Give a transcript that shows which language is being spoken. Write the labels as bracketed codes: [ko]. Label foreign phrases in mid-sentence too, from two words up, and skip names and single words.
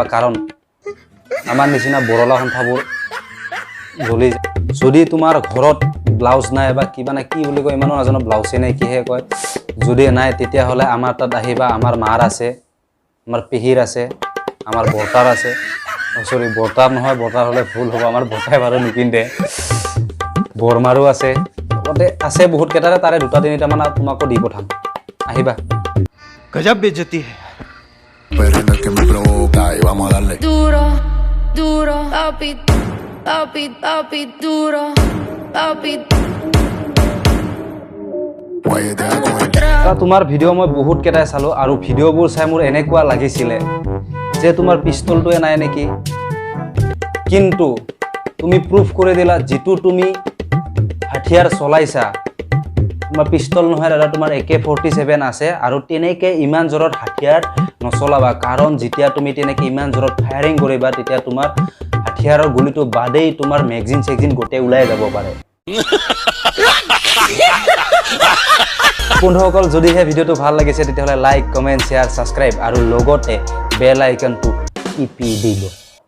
[as] কাৰণ আমাৰ নিচিনা বৰলা সন্থাবোৰ জ্বলি যায় যদি তোমাৰ ঘৰত ব্লাউজ নাই বা কিবা নাই কি বুলি কয় ইমানো নাজানো ব্লাউজে নাই কিহে কয় যদি নাই তেতিয়াহ'লে আমাৰ তাত আহিবা আমাৰ মাৰ আছে আমাৰ পেহীৰ আছে আমাৰ বৰ্তাৰ আছে সৰি বৰ্তাৰ নহয় বৰ্তাৰ হ'লে ভুল হ'ব আমাৰ বৰ্তাই বাৰু নিপিন্ধে বৰমাৰো আছে লগতে আছে বহুত কেইটাৰে তাৰে দুটা তিনিটামান তোমাকো দি পঠাম আহিবা [hi] गजब बेइज्जती है [es] Perrena que me provoca y vamos a darle. Duro, duro, papi, papi, papi, duro, papi. Guayete con el [as] তোমাৰ ভিডিঅ' মই বহুত কেইটাই চালোঁ আৰু ভিডিঅ'বোৰ চাই মোৰ এনেকুৱা লাগিছিলে যে তোমাৰ পিষ্টলটোৱে নাই নেকি কিন্তু তুমি প্ৰুফ কৰি দিলা যিটো তুমি হাথিয়াৰ চলাইছা তোমাৰ পিষ্টল নহয় দাদা তোমাৰ AK-47 আছে আৰু তেনেকৈ ইমান জোৰত হাথিয়াৰ নচলাবা কাৰণ যেতিয়া তুমি তেনেকৈ ইমান জোৰত ফায়াৰিং কৰিবা তেতিয়া তোমাৰ হাথিয়াৰৰ গুলিটো বাদেই তোমাৰ মেগজিন চেগজিন গোটেই ওলাই যাব পাৰে বন্ধুসকল যদিহে ভিডিঅ'টো ভাল লাগিছে তেতিয়াহ'লে [en] like comment share subscribe [as] আৰু লগতে [en] bell icon [as] টিপি দিব